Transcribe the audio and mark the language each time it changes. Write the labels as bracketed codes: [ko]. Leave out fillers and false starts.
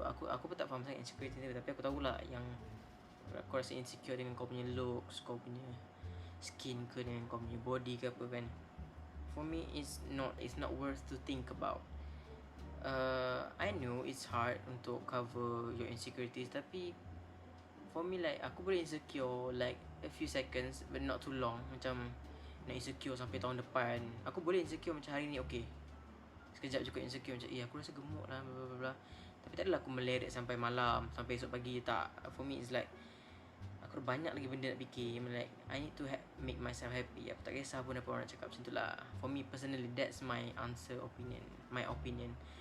[ms] Aku pun tak faham sangat insecurity ni, tapi aku tahulah yang kau rasa insecure dengan kau punya looks, kau punya skin ke, dengan kau punya body ke apa kan. [en] For me, it's not worth to think about. I know it's hard [ms] untuk [en] cover your insecurities, [ms] tapi [en] for me, like [ms] aku boleh [en] insecure like a few seconds, but not too long. [ms] Macam nak insecure sampai tahun depan. Aku boleh insecure macam hari ni, okay, sekejap cukup insecure macam aku rasa gemuk lah, bla bla bla. Tapi tak adalah aku meleret sampai malam, sampai esok pagi. Tak. [en] For me it's like [ms] aku banyak lagi benda nak fikir. [en] Like I need to make myself happy. [ms] Aku tak kisah pun apa orang cakap, macam tu lah. [en] For me personally, that's my my opinion.